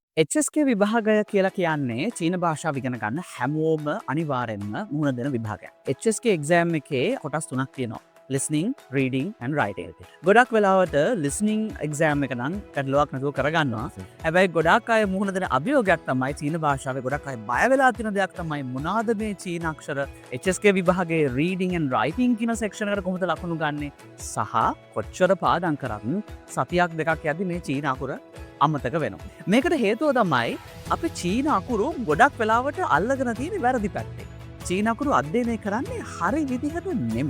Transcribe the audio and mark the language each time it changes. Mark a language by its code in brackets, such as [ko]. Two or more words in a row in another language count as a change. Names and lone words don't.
[si] HSK විභාගය කියලා කියන්නේ චීන භාෂාව ඉගෙන ගන්න හැමෝම අනිවාර්යෙන්ම මුහුණ දෙන විභාගයක්. HSK එක්සෑම් එකේ කොටස් 3ක් තියෙනවා. [en] listening, reading and writing. [si] ගොඩක් වෙලාවට listening එක්සෑම් එක නම් ගැටලුවක් නැතුව කරගන්නවා. හැබැයි ගොඩක් අය මුහුණ දෙන අභියෝගයක් තමයි චීන භාෂාවේ ගොඩක් අය බය වෙලා තියෙන දෙයක් තමයි මොනවාද මේ චීන අක්ෂර HSK විභාගයේ [en] reading and writing [si] කියන section එකට කොහොමද ලකුණු ගන්නෙ සහ කොච්චර පාඩම් කරත් සතියක් දෙකක් යද්දි මේ චීන අකුර අමතක වෙනවා. මේකට හේතුව තමයි අපි චීන අකුරු ගොඩක් වෙලාවට අල්ලගෙන තියෙන වැරදි පැත්තේ. චීන අකුරු අධ්‍යයනය කරන්නේ හරි විදිහට නෙමෙයි.